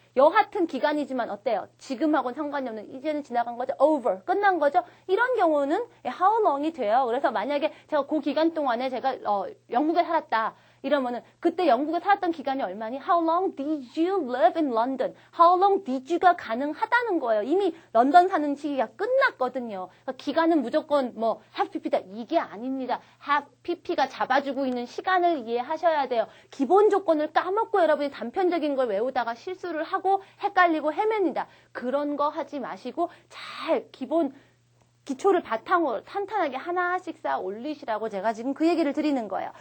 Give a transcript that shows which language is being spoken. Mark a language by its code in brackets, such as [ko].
[ko] 여하튼 기간이지만 어때요? 지금하고는 상관이 없는, 이제는 지나간 거죠? over, 끝난 거죠? 이런 경우는 how long이 돼요. 그래서 만약에 제가 그 기간 동안에 제가 영국에 살았다. 이러면은 그때 영국에 살았던 기간이 얼마니? [en] How long did you live in London? How long did you가 [ko] 가능하다는 거예요. 이미 런던 사는 시기가 끝났거든요. 그러니까 기간은 무조건 뭐 have pp다 이게 아닙니다. have pp가 잡아주고 있는 시간을 이해하셔야 돼요. 기본 조건을 까먹고 여러분이 단편적인 걸 외우다가 실수를 하고 헷갈리고 헤맵니다. 그런 거 하지 마시고 잘 기초를 바탕으로 탄탄하게 하나씩 쌓아 올리시라고 제가 지금 그 얘기를 드리는 거예요.